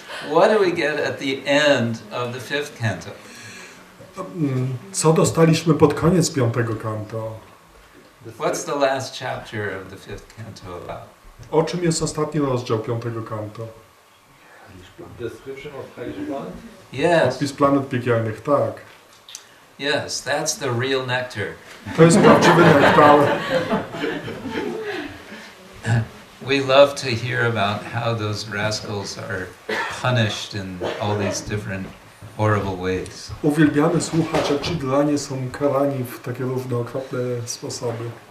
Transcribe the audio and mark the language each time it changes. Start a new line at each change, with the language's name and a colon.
English: what do we get at the end of the 5th canto?
Polish: co dostaliśmy pod koniec 5. kanto?
English: What's the last chapter of the 5th canto about?
Polish: O czym jest ostatni rozdział 5. kanto?
English: Description of hellish planet? Yes,
Polish: Opis planet piekielnych, tak.
English: yes, that's the real nectar.
Polish: To jest prawdziwy nektar.
English: We love to hear about how those rascals are punished in all these different horrible ways.
Polish: Uwielbiamy słuchać, jak ci dranie są karani w takie różne okropne sposoby.